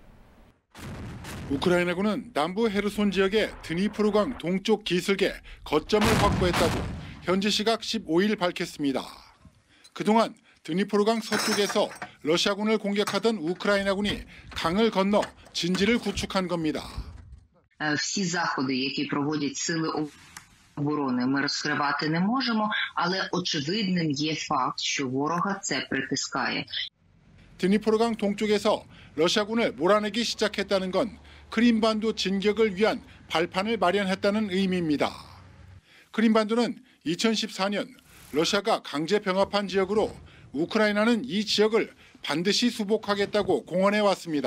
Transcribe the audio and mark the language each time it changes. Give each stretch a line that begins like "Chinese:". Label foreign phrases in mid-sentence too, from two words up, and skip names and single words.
Korean: 우크라이나군은 남부 헤르손 지역의 드니프로강 동쪽 기슭에 거점을 확보했다고 현지 시각 15일 밝혔습니다. 그동안 드니프로강 서쪽에서 러시아군을 공격하던 우크라이나군이 강을 건너 진지를 구축한 겁니다.
Ukrainian: Всі заходи, які проводять сили оборони, ми розкривати не можемо, але очевидним є факт, що ворога це притискає.
Korean: 드니프로강 동쪽에서 러시아군을 몰아내기 시작했다는 건 크림반도 진격을 위한 발판을 마련했다는 의미입니다. 크림반도는 2014년 러시아가 강제 병합한 지역으로 우크라이나는 이 지역을 반드시 수복하겠다고 공언해 왔습니다.